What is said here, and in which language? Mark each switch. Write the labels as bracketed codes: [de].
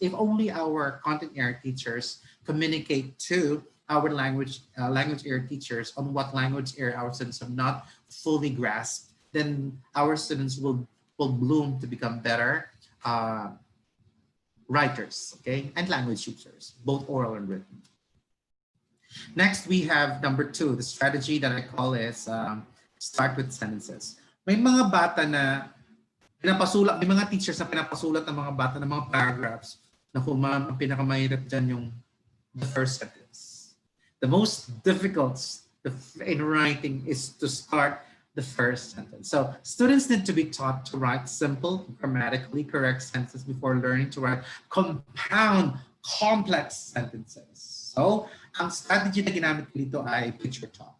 [en] If only our content area teachers communicate to our language area teachers on what language area our students have not fully grasped, then our students will bloom to become better writers, okay, and language users, both oral and written. Next, we have number 2, the strategy that I call is start with sentences. [tl] May mga bata na pinapasulat, may mga teachers na pinapasulat ng mga bata ng mga paragraphs na kung ang pinakamahirap dyan yung [en] the first sentence. The most difficult in writing is to start the first sentence. So students need to be taught to write simple, grammatically correct sentences before learning to write compound, complex sentences. [tl] So ang strategy na ginamit ko dito ay picture talk.